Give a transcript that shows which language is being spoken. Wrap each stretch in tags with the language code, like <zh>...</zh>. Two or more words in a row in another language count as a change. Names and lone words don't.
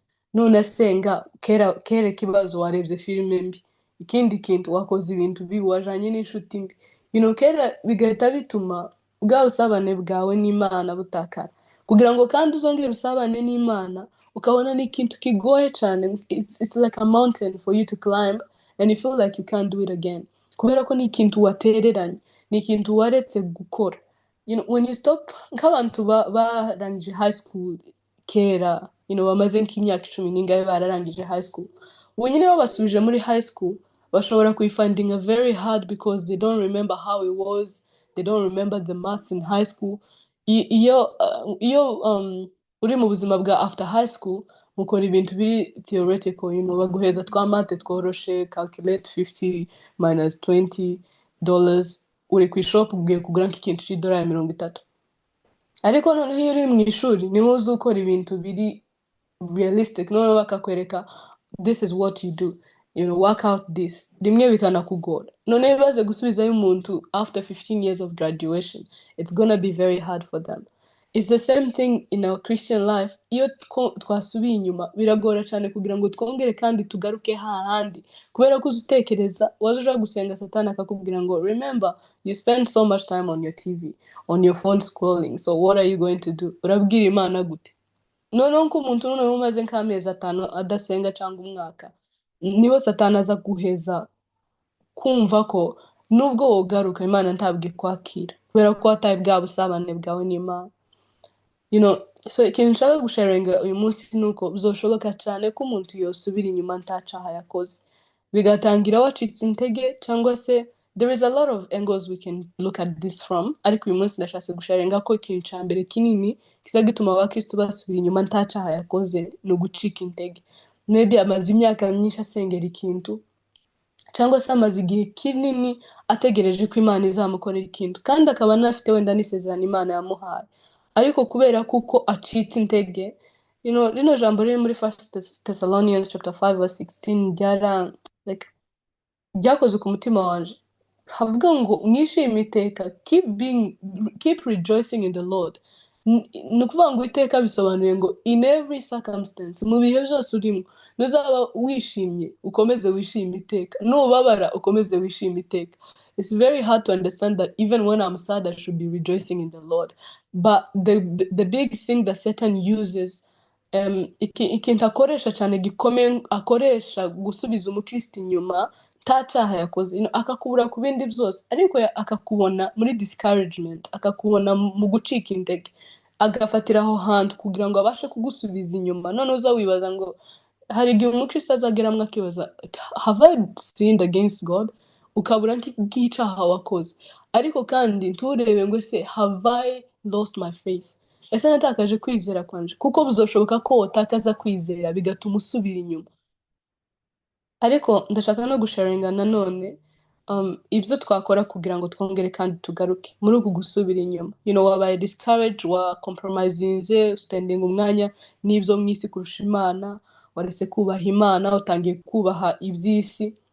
<rw>nunasenga kera kibazo warebye filime mbi ikindi kintu wakoze ibintu bibi wajanye n'inshuti mbi kera bigahita bituma bwa busabane bwawe n'Imana butakara kugira ngo kandi uzongere usabane n'Imana ukabona ni ikintu kigoye cyane</rw> <en>it's like a mountain for you to climb and you feel like you can't do it again</en> <rw>kubera ko ni ikintu watereranye ni ikintu waretse gukora</rw> <en>when you stop</en> <rw>nk'abantu barangije</rw> <en>high school</en> <rw>kera bamaze nk'imyaka 10 n'ingahe bararangije</rw> <en>high school</en> <rw>ubu nyine basubije muri</rw> <en>high school</en> <rw>bashobora kuyifindinga</rw> <en>very hard because they don't remember how it was they don't remember the maths in high school</en> <rw>iyo uri mu buzima bwa</rw> <en>after high school</en> <rw>mukora ibintu biri theoretical baguheza twa mate tworoshe calculate 50 minus $20 uri ku ishop ugiye kugura nk'ikintu $30 ariko noneho iyo uri mu ishuri niho uzi ukora ibintu biri realistic noneho bakakwereka</rw> <en>this is what you do work out this</en> <rw>rimwe bikanakugora noneho bibaze gusubizayo umuntu</rw> <en>after 15 years of graduation it's gonna be very hard for them. It's the same thing in our Christian life.</en> <rw>Iyo twasubiye inyuma biragora cyane kugira ngo twongere kandi tugaruke hahandi kubera ko uzutekereza waje uja gusenga satani akakubwira ngo</rw> <en>remember you spend so much time on your TV on your phone scrolling so what are you going to do</en> <rw>urabwira Imana gute noneho ko umuntu noneho umaze nk'amezi 5 adasenga cyangwa umwaka niho satani aza guheza kumva ko nubwo wogaruka Imana ntabwo kwakira kubera ko wataye bwa busabane bwawe n'Imana so ikintu nshaka gusharinga uyu munsi nuko bizoshoboka cyane ko umuntu yosubira inyuma ntacaha yakoze bigatangira wacitse intege cyangwa se</rw> <en>there is a lot of angles we can look at this from</en> <rw>ariko uyu munsi ndashatse gusharinga ko ikintu cya mbere kinini kiza gituma abakristo basubira inyuma ntacaha yakoze no gucika intege maybe amaze imyaka myinshi asengera ikintu cyangwa se amaze igihe kinini ategereje ko Imana izamukorera ikintu kandi akaba anafite wenda n'isezerano Imana yamuhaye ariko kubera kuko acitse intege rino jambo riri muri</rw> <en>1 Thessalonians chapter 5 verse 16</en> <rw>ryakoze ku mutima wanje havuga ngo mwishime iteka</rw> <en>keep rejoicing in the Lord</en> <rw>ni ukuvuga ngo iteka bisobanuye ngo</rw> <en>in every circumstance</en> <rw>mu bihe byose urimo nuzaba wishimye ukomeze wishime iteka nubabara ukomeze wishime iteka.</rw> <en>It's very hard to understand that even when I'm sad, I should be rejoicing in the Lord. But the big thing that Satan uses,</en> <rw>ikintu akoresha cyane gikomeye akoresha gusubiza umukristo inyuma ntacaha yakoze akakubura ku bindi byose ariko akakubona muri discouragement akakubona mu gucika intege agafatira aho hantu kugira ngo abashe kugusubiza inyuma none uza wibaza ngo hari igihe umukristo azageramwe akibaza</rw> <en>have I sinned against God</en> <rw>ukabura nk'icaha wakoze ariko kandi nturebe ngo se</rw> <en>have I lost my faith</en> <rw>ese natakaje kwizera kwanje kuko bizoshoboka ko utakaza kwizera bigatuma usubira inyuma ariko ndashaka no gusharinga nanone ibyo twakora kugira ngo twongere kandi tugaruke muri uku gusubira inyuma wabaye discouraged wa compromisinze spending umwanya n'ibyo mwisi kurusha Imana waretse kubaha Imana utangiye kubaha iby'isi</rw>